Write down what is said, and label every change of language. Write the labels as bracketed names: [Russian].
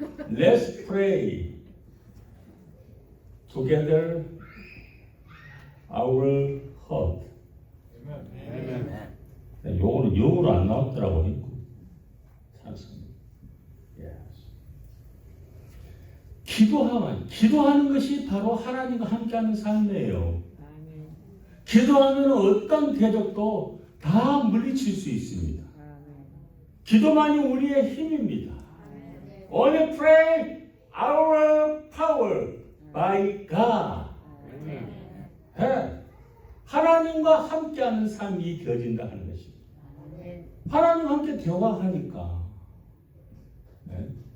[English] Let's pray together our heart. Amen. [Korean] 요거는 영어로 안 나왔더라고 했고. [English] Yes. [Korean] 기도하는 것이 바로 하나님과 함께하는 삶이에요. 기도하면 어떤 대적도 다 물리칠 수 있습니다. 기도만이 우리의 힘입니다. [English] Only pray our power by God. [Korean] 네. 하나님과 함께하는 삶이 되어진다 하는 것입니다. 하나님과 함께 대화하니까. 네.